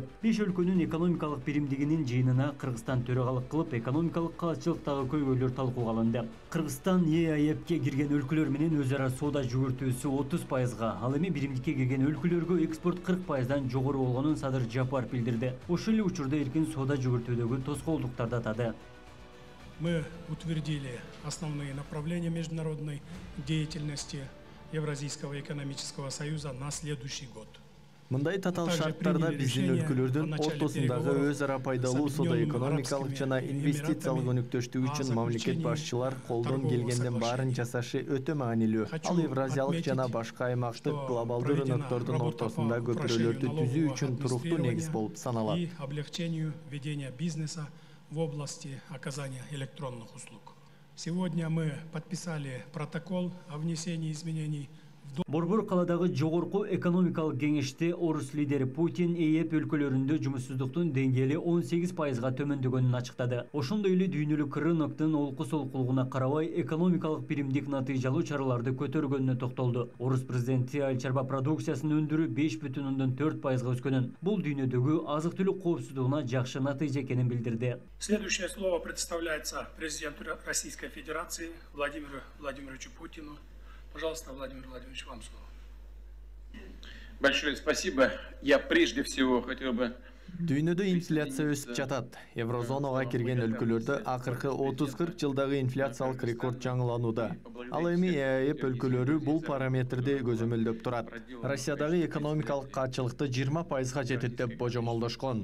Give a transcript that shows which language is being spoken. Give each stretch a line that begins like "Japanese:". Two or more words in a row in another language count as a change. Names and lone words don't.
Kyrgyz: 5 өлкөнүн экономикалык биримдигинин жыйынына Кыргызстан төрагалык кылып, экономикалык каалчылыктагы көйгөйлөр талкууга алынды. Кыргызстан ЕАЭПке кирген өлкөлөр менен өз ара соода жүгүртүүсү 30%, ал эми биримдикке кирген өлкөлөргө экспорт 40%дан жогору болгонун Садыр Жапаров билдирди. Ошол эле учурда эркин соода жүгүртүүдөгү тоскоолдуктарды атады.
Russian: Мы утвердили основные направления международной деятельности Евразийского экономического союза на следующий год.
Kyrgyz: Мындай татаал шарттарда биздин өлкөлөрдүн ортосундагы өз ара пайдалуу соода экономикалык жана инвестициялык өнүктөштүк үчүн мамлекет башчылар колдон келгенден баарын жасашы өтө маанилүү. Ал Евразиялык жана башка аймактык глобалдуу рыноктордун ортосунда көпүрөлөрдү түзүү үчүн туруктуу негиз болуп саналат.
Russian: И облегчению ведения бизнеса в области оказания электронных услуг. Сегодня мы подписали протокол о внесении изменений.
Kyrgyz: Борбор каладагы жогорку экономикалык кеңеште орус лидери Путин ЕЭП өлкөлөрүндө жумушсуздуктун деңгээли 18%га төмөндөгөнүн ачыктады. Ошондой эле дүйнөлүк рыноктун олку-солкулугуна карабай экономикалык биримдик натыйжалуу чараларды көтөргөнүнө токтолду. Орус президенти айыл чарба продукциясынын өндүрүү 5,4%га өскөнүн, бул дүйнөдөгү азык-түлүк коопсуздугуна жакшы натыйжа экенин билдирди.
Russian: Следующее слово предоставляется президенту Российской Федерации Владимиру Владимировичу Путину. Пожалуйста, Владимир Владимирович, вам слово. Большое спасибо. Я прежде всего хотел бы...
Kyrgyz: Дүйнөдө инфляция өсүп жатат. Еврозонага кирген өлкөлөрдө акыркы 30-40 жылдагы инфляциялык рекорд жаңыланууда. Ал эми ЕАЭП өлкөлөрү бул параметрди көзөмөлдөп турат. Россиядагы экономикалык каачылыкты 20%га жетет деп божомолдошкон.